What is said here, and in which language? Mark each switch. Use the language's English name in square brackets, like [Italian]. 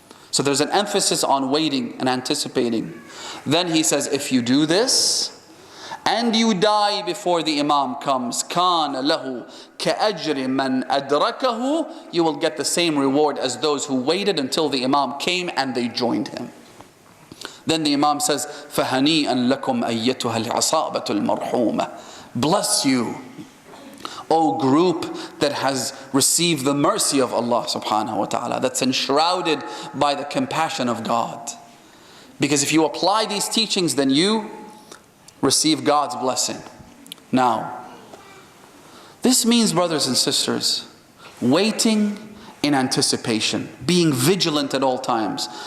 [English] So there's an emphasis on waiting and anticipating. Then he says, if you do this, and you die before the Imam comes, [Arabic] كَانَ لَهُ كَأَجْرِ مَنْ أَدْرَكَهُ. [English] You will get the same reward as those who waited until the Imam came and they joined him. Then the Imam says, [Arabic] فَهَنِيئًا لَكُمْ أَيَّتُهَا الْعَصَابَةُ الْمَرْحُومَةُ. [English] Bless you, O group that has received the mercy of Allah subhanahu wa ta'ala, that's enshrouded by the compassion of God. Because if you apply these teachings, then you receive God's blessing. Now, this means, brothers and sisters, waiting in anticipation, being vigilant at all times.